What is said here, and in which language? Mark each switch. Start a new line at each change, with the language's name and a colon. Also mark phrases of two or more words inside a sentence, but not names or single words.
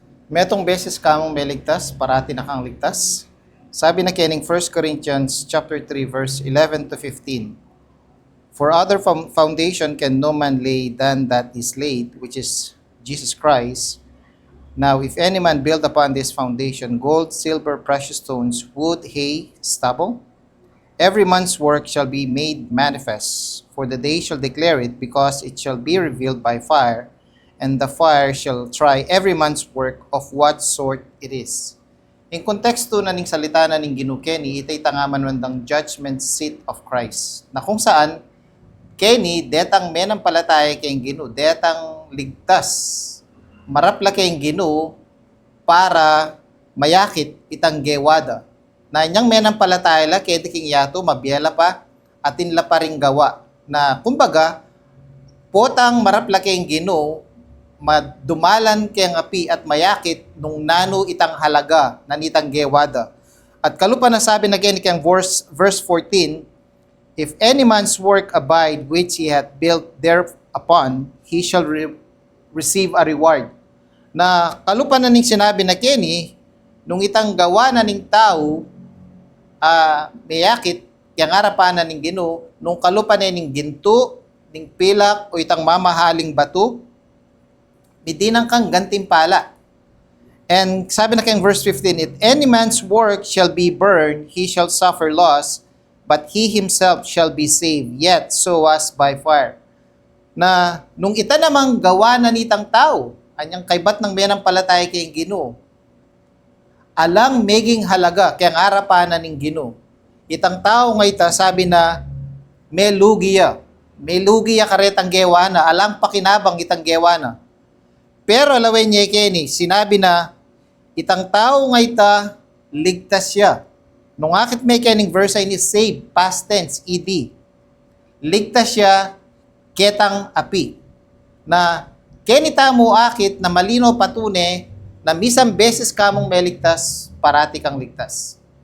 Pampanga: Metong beses kamong meligtas, parati na kang ligtas. Sabi na kining
English: 1 Corinthians chapter 3 verse 11 to 15. For other foundation can no man lay than that is laid, which is Jesus Christ. Now if any man build upon this foundation gold, silver, precious stones, wood, hay, stubble, every man's work shall be made manifest, for the day shall declare it, because it shall be revealed by fire, and the fire shall try every man's work of what sort it is.
Pampanga: In konteksto na ning salita na ning Ginoo Kenny, itay tangaman mandang
English: judgment seat of Christ,
Pampanga: na kung saan Kenny detang menampalataya kayong Ginoo, detang ligtas, marapla kayong Ginoo para mayakit itang gewada. Na inyang menampalataya la kaya king yato mabiyala pa atin la pa ring gawa. Na kumbaga potang marapla kayong Ginoo madumalan kayang api at mayakit nung nano itang halaga nanitang gewada. At kalupa na sabi na gani kang verse 14,
English: if any man's work abide which he hath built thereupon, he shall receive a reward.
Pampanga: Na kalupa na ning sinabi na kini, nung itang gawa na ning tao, mayakit, kaya ngarapan na ning Ginoo, nung kalupa na ning ginto, ning pilak, o itang mamahaling bato, midinang kang gantimpala.
English: And
Pampanga: sabi na kayong
English: verse 15, if any man's work shall be burned, he shall suffer loss, but he himself shall be saved, yet so as by fire.
Pampanga: Na nung ita namang gawa na nitang tao, anyang kaybat ng menampalataya kayong Ginoo, alang meging halaga kaya ngarapan na ning Ginoo. Itang tao nga ita sabi na may lugiya karetang gewa na, alang pakinabang itang gewa na. Pero alawin niya kini, sinabi na itang tao nga ita ligtas siya. Nung akit may kining verse ay ni save,
English: past tense,
Pampanga: ed. Ligtas siya ketang api. Na kenita mo akit na malino patune na misang beses kamong meligtas, parati kang ligtas.